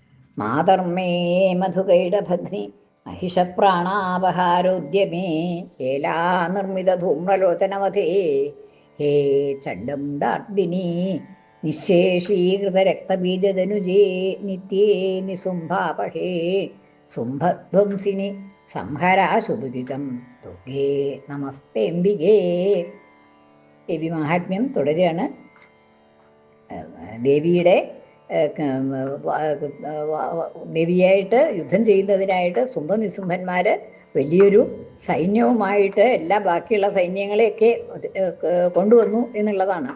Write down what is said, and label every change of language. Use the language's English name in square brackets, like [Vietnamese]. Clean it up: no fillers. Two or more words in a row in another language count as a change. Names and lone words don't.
[Sanskrit] മാതർമേ മധുകൈടഭഗ്നി महिषप्राणावहारोद्यमे केला निर्मितधूम्रलोचनवधे हे चण्डमुण्डार्दिनी निःशेषीकृतरक्तबीजदनुजे नित्ये निसुम्भापहे സുംഭധ്വംസിനി സംഹരാശുദുരിതം തുർഗേ നമസ്തേംബികേ. [Malayalam] ദേവി മഹാത്മ്യം തുടരുകയാണ്. ദേവിയുടെ ദേവിയായിട്ട് യുദ്ധം ചെയ്യുന്നതിനായിട്ട് സുംഭനിസുംഭന്മാർ വലിയൊരു സൈന്യവുമായിട്ട് എല്ലാ ബാക്കിയുള്ള സൈന്യങ്ങളെയൊക്കെ കൊണ്ടുവന്നു എന്നുള്ളതാണ്.